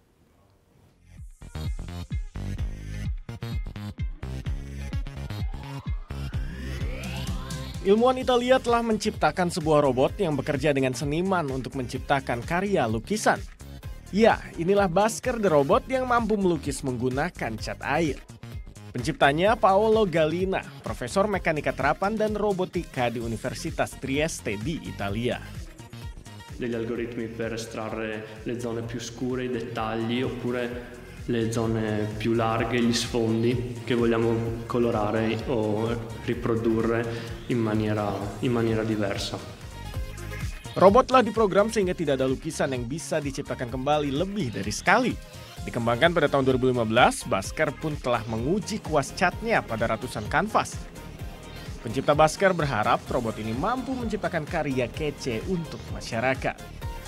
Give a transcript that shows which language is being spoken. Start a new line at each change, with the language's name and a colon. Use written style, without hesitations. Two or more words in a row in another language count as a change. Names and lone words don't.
Indonesian: Ilmuwan Italia telah menciptakan sebuah robot yang bekerja dengan seniman untuk menciptakan karya lukisan. Ya, inilah Basker the Robot yang mampu melukis menggunakan cat air. Penciptanya Paolo Gallina, profesor mekanika terapan dan robotika di Universitas Trieste di Italia.
Italian: Degli algoritmi per estrarre le zone più scure, i dettagli, oppure le zone più larghe, gli sfondi che vogliamo colorare o riprodurre in maniera diversa.
Indonesian: Robot telah diprogram sehingga tidak ada lukisan yang bisa diciptakan kembali lebih dari sekali. Dikembangkan pada tahun 2015, Basker pun telah menguji kuas catnya pada ratusan kanvas. Pencipta Basker berharap robot ini mampu menciptakan karya kece untuk masyarakat.